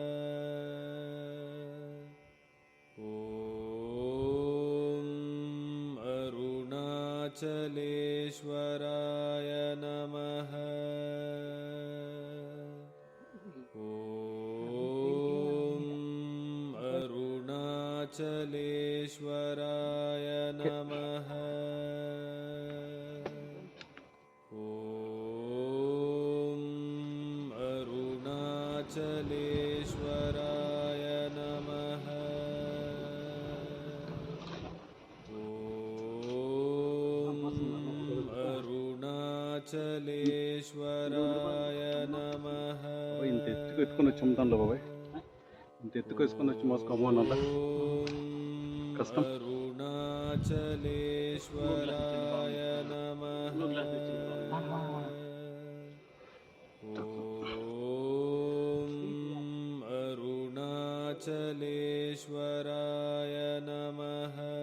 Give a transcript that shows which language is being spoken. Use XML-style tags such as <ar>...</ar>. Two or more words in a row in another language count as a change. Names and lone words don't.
<sa>ఓం అరుణాచలేశ్వరాయ నమః. ఓం अरुणाचलेश्वराय नमः ॐ अरुणाचलेश्वराय नमः अरुणाचलेश्वराय नमः</sa> <te>ఇంత ఎత్తుకు ఎత్తుకొని వచ్చి అమ్ముతాండ బాబాయ్, ఇంత ఎత్తుకు వేసుకొని వచ్చి మోసుకోము అన్నంత కష్టం.</te> <sa>अरुणाचलेश्वराय नमः अरुणाचलेश्वराय नमः</sa>